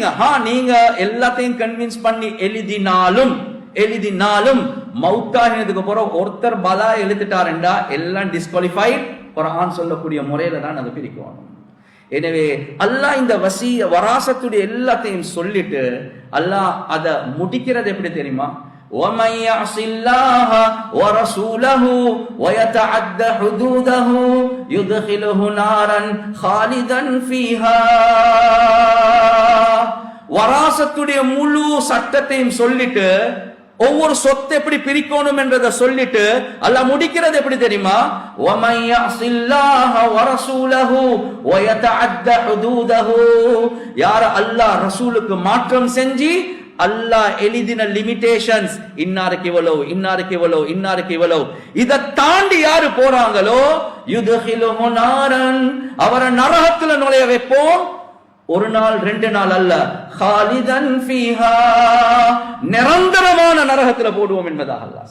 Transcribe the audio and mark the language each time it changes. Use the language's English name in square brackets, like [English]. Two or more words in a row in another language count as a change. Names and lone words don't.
[Tamil] நீங்க எல்லாத்தையும் கன்வின்ஸ் பண்ணி எழுதினாலும் மவுத்தாகினதுக்கு பிறகு ஒருத்தர் பலா எழுதிட்டாருண்டா எல்லாம் டிஸ்குவாலிஃபைட். குர்ஆன் சொல்லக்கூடிய முறையில தான் அதை பிரிக்கணும். எனவே அல்லாஹ் இந்த வராசத்துடைய எல்லாத்தையும் சொல்லிட்டு அல்லாஹ் அதை முடிக்கிறது எப்படி தெரியுமா? [Arabic] وَمَنْ يَعْصِ اللَّهَ وَرَسُولَهُ وَيَتَعَدَّ حُدُودَهُ يُدْخِلْهُ نَارًا خَالِدًا فِيهَا. [Tamil] வராசத்துடைய முழு சட்டத்தையும் சொல்லிட்டு ஒவ்வொரு சொத்தை எப்படி பிரிக்கணும் என்றதை சொல்லிட்டு அல்லாஹ் முடிக்கிறது எப்படி தெரியுமா? [Arabic] وَمَنْ يَعْصِ اللَّهَ وَرَسُولَهُ وَيَتَعَدَّ حُدُودَهُ. [Tamil] யார் அல்லாஹ் ரசூலுக்கு மாற்றம் செஞ்சு அல்லாஹ் எழுதின லிமிடேஷன்ஸ், இன்னாருக்கு இவ்வளவு, இதை தாண்டி யாரு போறாங்களோ [Arabic] يدخله نارا, [Tamil] அவரை நரகத்துல நுழைய வைப்போம். ஒரு நாள் 2 நாள் அல்ல, [Arabic] خالدا فيها, [Tamil] நிரந்தரமான நரகத்துல போடுவோம் என்பதாக அல்லாஹ்.